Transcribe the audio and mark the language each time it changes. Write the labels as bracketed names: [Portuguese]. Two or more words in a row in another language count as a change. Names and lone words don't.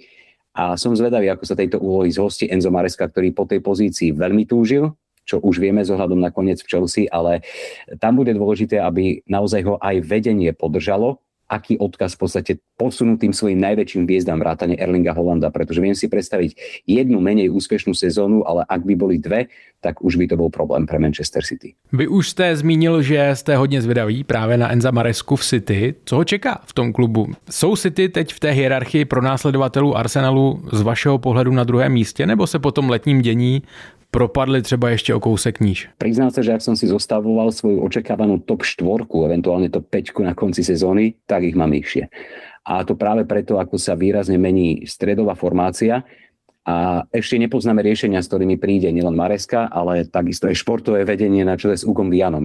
[Slovak] A som zvedavý, ako sa tejto úlohy zhostí Enzo Maresca, ktorý po tej pozícii veľmi túžil, čo už vieme z ohľadom na koniec v Chelsea, ale tam bude dôležité, aby naozaj ho aj vedenie podržalo, aký odkaz v podstate posunú tým svojim najväčším hviezdám vrátane Erlinga Holanda, pretože viem si predstaviť jednu menej úspešnú sezónu, ale ak by boli 2, tak už by to bol problém pre Manchester City. [Czech] Vy už jste zmínil, že jste hodně zvědaví právě na Enza Marescu v City. Co ho čeká v tom klubu? Jsou City teď v té hierarchii pronásledovatelů Arsenalu z vašeho pohledu na druhém místě, nebo se po tom letním dění propadli třeba ešte o kousek níž? [Slovak] Priznám sa, že ak som si zostavoval svoju očakávanú top 4, eventuálne top 5 na konci sezóny, tak ich mám nižšie. A to práve preto, ako sa výrazne mení stredová formácia a ešte nepoznáme riešenia, s ktorými príde nielen Maresca, ale takisto aj športové vedenie na čele s Hugom Vianom.